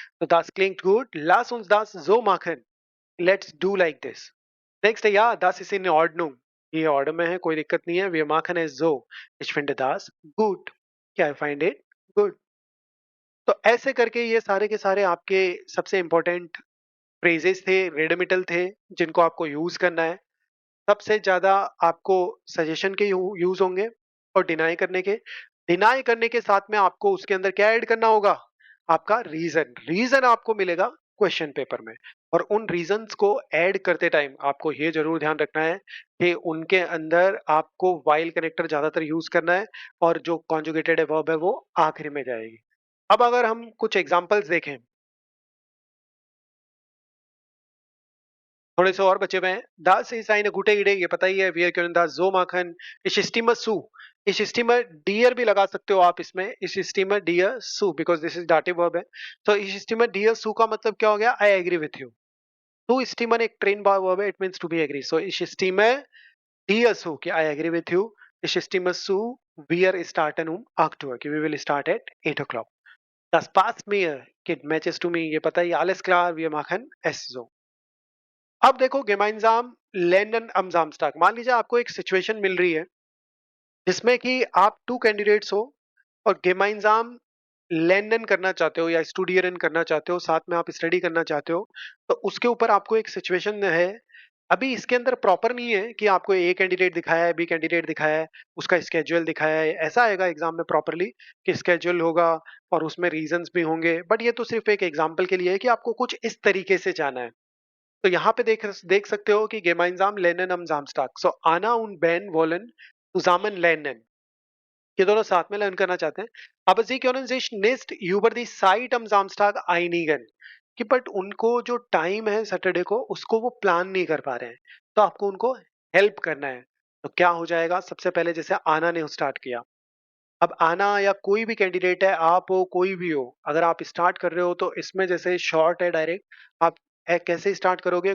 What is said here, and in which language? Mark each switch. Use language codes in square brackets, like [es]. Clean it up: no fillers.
[de] तो das klingt gut, lass uns das so machen, [en] Let's do like this. [hi] Next है या [de] das ist in Ordnung। [hi] ये order में है, कोई दिक्कत नहीं है। [de] Wir machen es so, ich finde das gut, [hi] क्या [en] I find it good। [hi] तो ऐसे करके ये सारे के सारे आपके सबसे इंपॉर्टेंट फ्रेजेस थे, रेडमिटल थे, जिनको आपको यूज करना है। सबसे ज्यादा आपको सजेशन के यूज होंगे और डिनाई करने के साथ में आपको उसके अंदर क्या ऐड करना होगा? आपका रीजन। रीजन आपको मिलेगा क्वेश्चन पेपर में। और उन रीजंस को ऐड करते टाइम आपको ये जरूर ध्यान रखना है कि उनके अंदर आपको वाइल कनेक्टर ज्यादातर यूज करना है और जो कॉन्जुगेटेड वर्ब है वो आखिरी में जाएगी। अब अगर हम कुछ एग्जांपल्स देखें, थोड़े से और बचे हुए हैं। [de] Das ist eine gute Idee, [hi] ये पता ही है। [de] Wir können das so machen, ich stimme zu। ich stimme dir [hi] भी लगा सकते हो आप इसमें, [de] ich stimme dir zu [en] because this is dative verb [hi] है। तो [de] ich stimme dir zu [hi] का मतलब क्या हो गया? [en] I agree with you। to stimmen एक train verb है, it means to be agree। so [de] ich stimme dir zu [en] कि I agree with you। [de] ich stimme zu, wir starten um 8 Uhr कि [en] we will start at 8 o'clock। [de] das passt mir कि [en] matches to me, [hi] ये पता ही, [de] alles klar, wir machen es so। [hi] अब देखो [de] gemeinsam lernen am Samstag। [hi] मान लीजिए आपको एक सिचुएशन मिल रही है जिसमें कि आप टू कैंडिडेट्स हो और gemeinsam lernen करना चाहते हो या studieren करना चाहते हो, साथ में आप स्टडी करना चाहते हो। तो उसके ऊपर आपको एक सिचुएशन है। अभी इसके अंदर प्रॉपर नहीं है कि आपको ए कैंडिडेट दिखाया है, बी कैंडिडेट दिखाया है, उसका स्केड्यूल दिखाया है। ऐसा आएगा एग्जाम में प्रॉपरली कि स्केड्यूल होगा और उसमें रीजंस भी होंगे। बट ये तो सिर्फ एक एग्जाम्पल के लिए है कि आपको कुछ इस तरीके से जाना है। तो यहाँ पे देख सकते हो कि [de] gemeinsam lernen am Samstag। So Anna und Ben wollen zusammen lernen। [hi] ये दोनों साथ में लर्न करना चाहते हैं। [de] Aber sie können sich nicht über die Zeit am Samstag einigen। [hi] कि बट उनको जो टाइम है सैटरडे को, उसको वो प्लान नहीं कर पा रहे हैं। तो आपको उनको हेल्प करना है। तो क्या हो जाएगा? सबसे पहले जैसे आना ने स्टार्ट किया। अब आना या कोई भी कैंडिडेट है, आप हो कोई भी हो, अगर आप स्टार्ट कर रहे हो तो इसमें जैसे शॉर्ट है डायरेक्ट, आप कैसे स्टार्ट करोगे?